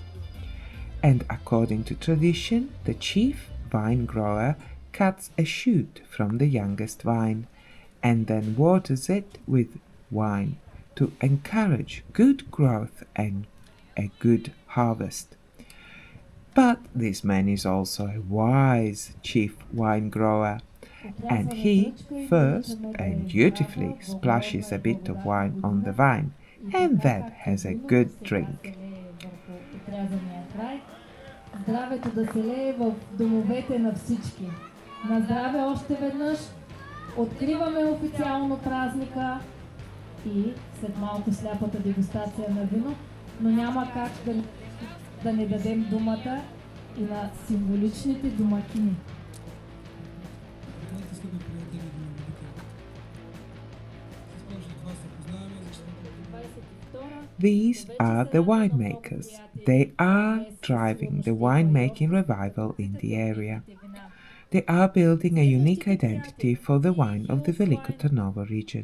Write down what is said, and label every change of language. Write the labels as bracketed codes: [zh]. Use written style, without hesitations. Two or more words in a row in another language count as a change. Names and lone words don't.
[en] And according to tradition, the chief vine grower cuts a shoot from the youngest vine and then waters it with wine to encourage good growth and a good harvest. But this man is also a wise chief wine grower, and he first and dutifully splashes a bit of wine on the vine, and then has a good drink. [bg] Здравето да се лее в домовете на всички. На здраве още веднъж. Откриваме официално празника и след малко сляпата дегустация на вино, но няма как да не дадем думата и на символичните домакини. [en] These are the winemakers. They are driving the winemaking revival in the area. They are building a unique identity for the wine of the Veliko Tarnovo region.